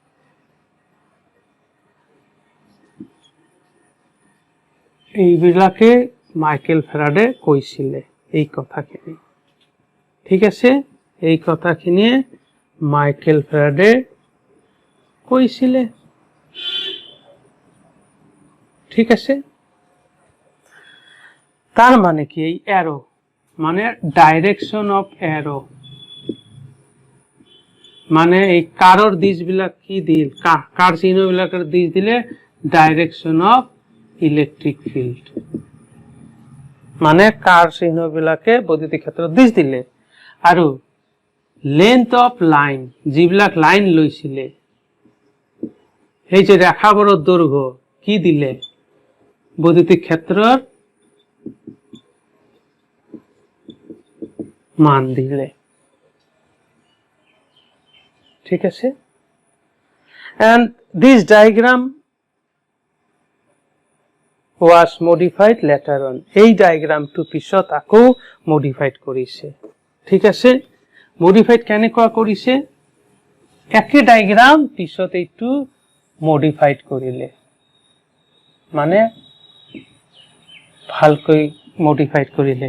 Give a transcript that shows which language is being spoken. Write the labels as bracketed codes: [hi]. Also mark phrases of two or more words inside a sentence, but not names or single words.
[as] এইবিলাকে মাইকেল ফেৰাডে কৈছিলে এই কথাখিনি। ঠিক আছে, এই কথাখিনিয়ে মাইকেল ফেৰাডে কৈছিলে। ঠিক আছে, তার মানে কি, এই অ্যারো মানে [en] direction of arrow, [as] মানে এই কারোর দিশবিলাক কি দিল, কার চিহ্নবিলাকৰ দিশ দিলে [en] direction of electric field, [as] মানে কার চিহ্নবিলাকে বৈদ্যুতিক ক্ষেত্ৰৰ দিশ দিলে। আৰু [en] length of line, [as] যিবিলাক লাইন লৈছিলে, এই যে ৰেখাবোৰৰ দৈৰ্ঘ্য কি দিলে, বৈদ্যুতিক ক্ষেত্ৰৰ মান দিলে। ঠিক আছে, [en] and this diagram was modified later on. [as] এই ডায়াগ্রামটো পিছত আকৌ মডিফাইড কৰিছে। ঠিক আছে, মডিফাইড কেনেকুৱা কৰিছে, একে ডায়াগ্রাম পিছত এইটো মডিফাইড কৰিলে, মানে ভালকৈ মডিফাইড কৰিলে।